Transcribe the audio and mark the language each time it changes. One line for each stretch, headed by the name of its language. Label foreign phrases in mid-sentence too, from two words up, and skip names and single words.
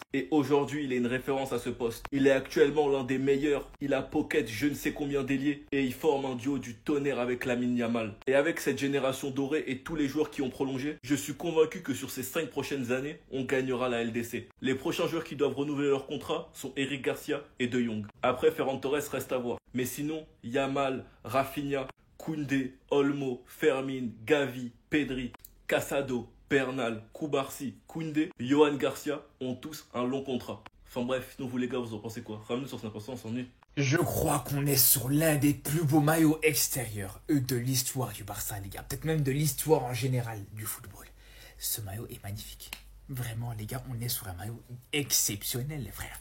French: Et aujourd'hui, il est une référence à ce poste. Il est actuellement l'un des meilleurs, il a pocket je ne sais combien d'ailiers et il forme un duo du tonnerre avec Lamine Yamal. Et avec cette génération dorée et tous les joueurs qui ont prolongé, je suis convaincu que sur ces 5 prochaines années, on gagnera la LDC. Les prochains joueurs qui doivent renouveler leur contrat sont Eric Garcia et De Jong. Après, Ferran Torres reste à voir. Mais sinon, Yamal, Rafinha, Koundé, Olmo, Fermin, Gavi, Pedri, Casado, Bernal, Koubarsi, Koundé, Yohan Garcia ont tous un long contrat. Enfin bref, sinon vous les gars, vous en pensez quoi? Ramenez sur 5%, on s'ennuie. Je crois qu'on est sur l'un des plus beaux maillots extérieurs de l'histoire du Barça, les gars. Peut-être même de l'histoire en général du football. Ce maillot est magnifique. Vraiment, les gars, on est sur un maillot exceptionnel, les frères.